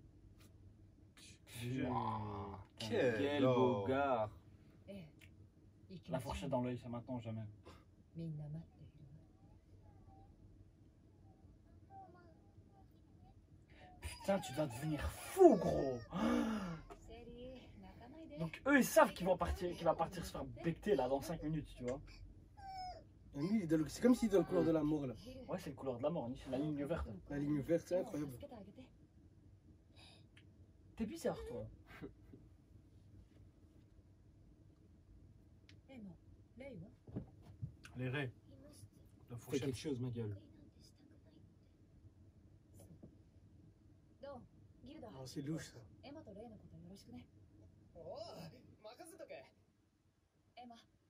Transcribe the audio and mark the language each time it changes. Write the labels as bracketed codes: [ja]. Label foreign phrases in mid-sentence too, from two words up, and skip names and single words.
[fr] Putain, Quel Quel beau homme. gars. [ja] ええ、生 [fr] La fourchette dans l'œil, c'est maintenant ou jamais. [ja] みんな待っているわ [fr] Putain, tu dois devenir fou, gros. Donc eux, ils savent qu'il va partir se faire becter là dans 5 minutes, tu vois. Lui, c'est comme s'il est dans le couleur de la mort là. Ouais, c'est le couleur de la mort, c'est la ligne verte. La ligne verte, c'est incroyable. T'es bizarre, toi. Les raies. La Fais fourchette. quelque chose, ma gueule. Oh, c'est louche ça. [ja] エマとレイのことよろしくね。おお、任せとけ。エマ。